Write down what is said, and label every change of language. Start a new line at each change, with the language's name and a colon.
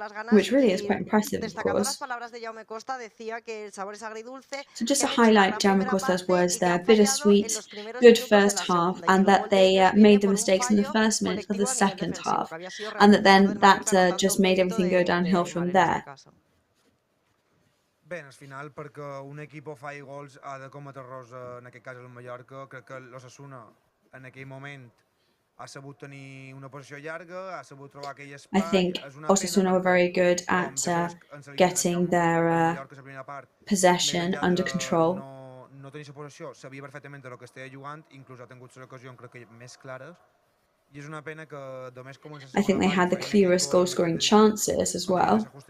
English: Which really is quite impressive, of course. So just to highlight Jaume Costa's words there, bittersweet, good first half, and that they made the mistakes in the first minute of the second half, and that just made everything go downhill from there.
Catalan: Bé, al final, perquè un equip faci gols ha de cometre errors, en aquest cas el Mallorca. Crec que l'Osasuna en aquell moment ha sabut tenir una posició llarga, ha sabut trobar aquell espai.
English: I think Osasuna were very good at getting their possession under control.
Catalan: No tenia la posició, sabia perfectament el que estava jugant, inclús ha tingut les ocasions, crec que més clares. I és una pena que només comença
English: I think they had the clearest goal-scoring chances as well.